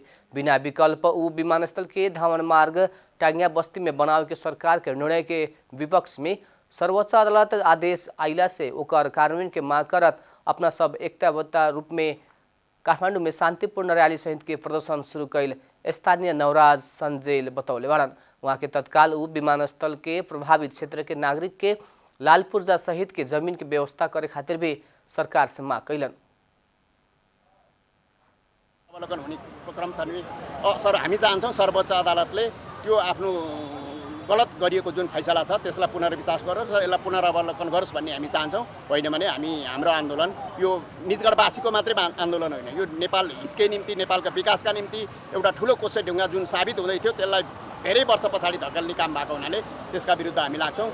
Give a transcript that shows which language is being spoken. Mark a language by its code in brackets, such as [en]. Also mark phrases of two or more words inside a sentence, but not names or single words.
[bho] बिना विकल्प उ विमानस्थल के धावन मार्ग टांगिया बस्ती में बनावे के सरकार के निर्णय के विपक्ष में सर्वोच्च अदालत आदेश आइला से ओकर कार्यान्वयन के मांग करत अपना सब एकताबद्ध रूप में काठमांडू में शांतिपूर्ण रैली सहित के प्रदर्शन शुरू कैल स्थानीय नवराज संजेल बतौले बाड़न। वहाँ के तत्काल उ विमानस्थल के प्रभावित क्षेत्र के नागरिक के लाल पुर्जा सहित के जमीन के व्यवस्था करे खातिर भी सरकार से मांग कैलन। [ne] अवलोकन हुने क्रम छ नि सर हामी चाहन्छौँ सर्वोच्च अदालतले त्यो आफ्नो गलत गरिएको जुन फैसला छ त्यसलाई पुनर्विचार गरोस् र यसलाई पुनरावलोकन गरोस् भन्ने हामी चाहन्छौँ। होइन भने हाम्रो आन्दोलन यो निजगढवासीको मात्रै आन्दोलन होइन, यो नेपाल हितकै निम्ति नेपालका विकासका निम्ति एउटा ठुलो कोसे ढुङ्गा जुन साबित हुँदै थियो त्यसलाई धेरै वर्ष पछाडि धकेल्ने काम भएको हुनाले त्यसका विरुद्ध हामी लाग्छौँ।